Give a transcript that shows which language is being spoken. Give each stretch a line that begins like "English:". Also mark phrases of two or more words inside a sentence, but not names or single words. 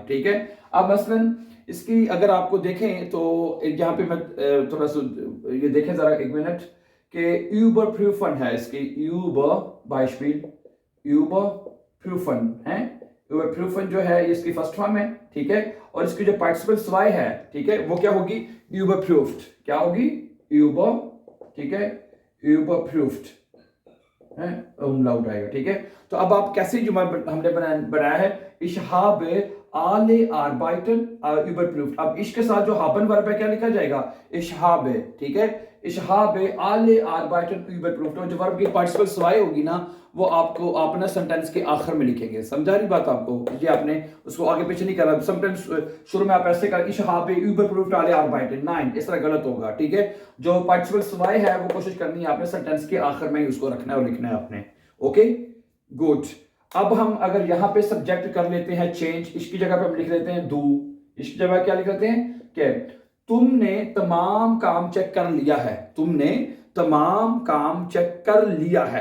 Hindi: ठीक है, अब मसलन इसकी अगर आपको देखें तो यहाँ पे मैं थोड़ा सा ये देखें जरा, एक मिनट, कि यूबरप्रूफन है इसकी, यूबरप्रूफन है, यूबरप्रूफन जो है इसकी
English: first form
Hindi: है। ठीक है, और इसकी जो
German: Partizip zwei
Hindi: है, ठीक है, वो क्या होगी? यूबरप्रूफ्ड। क्या होगी? यूबर, ठीक है, यूबरप्रूफ्ड है, लाउड आएगा। ठीक है, तो अब आप कैसे जुमला हमने बनाया है,
German: Ich habe alle Arbeiten überprüft।
Hindi: अब इश के साथ जो हाबन वर्ब है क्या लिखा जाएगा?
German: Ich habe।
Hindi: ठीक है,
German: Ich habe alle Arbeiten überprüft,
Hindi: और जो वर्ब की
German: Partizip zwei
Hindi: होगी ना वो आपको अपना सेंटेंस के आखिर में लिखेंगे। समझा रही बात आपको? ये आपने उसको आगे पीछे नहीं करा। समटाइम्स शुरू में आप ऐसे कर
German: Ich habe überprüft alle Arbeiten,
Hindi: नहीं, इस तरह गलत होगा। ठीक है, जो
German: Partizip zwei
Hindi: है वो कोशिश करनी है आपने सेंटेंस के आखिर में ही उसको रखना है और लिखना है आपने।
English: okay, good.
Hindi: अब हम अगर यहां पे सब्जेक्ट कर लेते हैं चेंज, इसकी जगह पे हम लिख लेते हैं डू, इसकी जगह क्या लिख लेते हैं कि तुमने तमाम काम चेक कर लिया है, तुमने तमाम काम चेक कर लिया है।